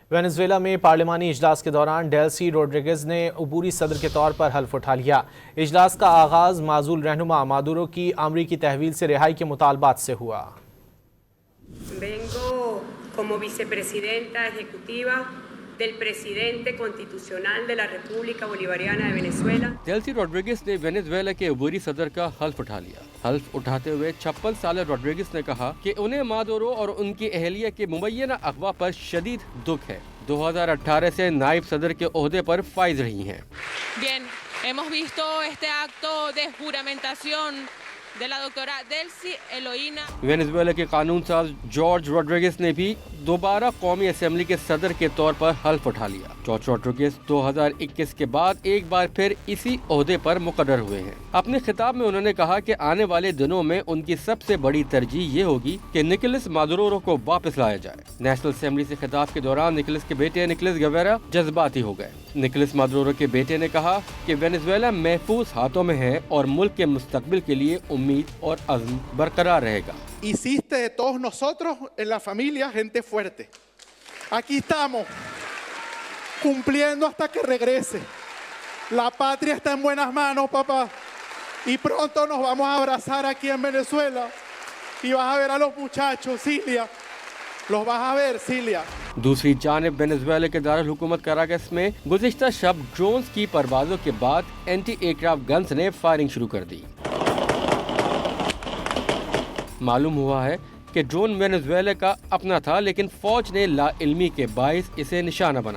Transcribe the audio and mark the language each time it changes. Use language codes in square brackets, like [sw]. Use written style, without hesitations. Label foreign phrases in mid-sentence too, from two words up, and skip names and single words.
[ur] وینزویلا میں پارلیمانی اجلاس کے دوران ڈیلسی روڈریگز نے عبوری صدر کے طور پر حلف اٹھا لیا۔ اجلاس کا آغاز معزول رہنما مادورو کی امریکی تحویل سے رہائی کے مطالبات سے ہوا۔ [es] Vengo como vicepresidenta ejecutiva del presidente constitucional de la República Bolivariana de Venezuela. [ur] ڈیلسی روڈریگز نے وینزویلا کے عبوری صدر کا حلف اٹھا لیا۔ حلف اٹھاتے ہوئے 56 سالہ روڈریگز نے کہا کہ انہیں مادورو اور ان کی اہلیہ کے مبینہ اغوا پر شدید دکھ ہے۔ 2018 سے نائب صدر کے عہدے پر فائز رہی ہیں۔ [es] Bien, hemos visto este acto de juramentación de la doctora Delcy Eloína. [ur] وینزویلا کے قانون ساز جارج روڈریگز نے بھی دوبارہ قومی اسمبلی کے صدر کے طور پر حلف اٹھا لیا۔ جارج روڈریگز 2021 کے بعد ایک بار پھر اسی عہدے پر مقرر ہوئے ہیں۔ اپنے خطاب میں انہوں نے کہا کہ آنے والے دنوں میں ان کی سب سے بڑی ترجیح یہ ہوگی کہ نکولس مادورو کو واپس لایا جائے۔ نیشنل اسمبلی سے خطاب کے دوران نکولس کے بیٹے نکولس گیویرا جذباتی ہو گئے۔ نکولس مادورو کے بیٹے نے کہا کہ وینزویلا محفوظ ہاتھوں میں ہے اور ملک کے مستقبل کے لیے امید اور عزم برقرار رہے گا۔ [es] Hiciste de todos nosotros en la familia gente fuerte. Aquí estamos, cumpliendo hasta que regrese. La patria está en buenas manos, papá. Y pronto nos vamos a abrazar aquí en Venezuela. Y vas a ver a los muchachos, Cilia. Los vas a ver, Cilia. [ur] دوسری جانب وینزویلا کے دارالحکومت کراکس میں گزشتہ شب ڈرونز کی پروازوں کے بعد [en] anti aircraft guns [ur] نے فائرنگ شروع کر دی۔ معلوم ہوا ہے کہ ڈرون وینزویلا کا اپنا تھا، لیکن فوج نے لا علمی کے باعث اسے نشانہ بنایا۔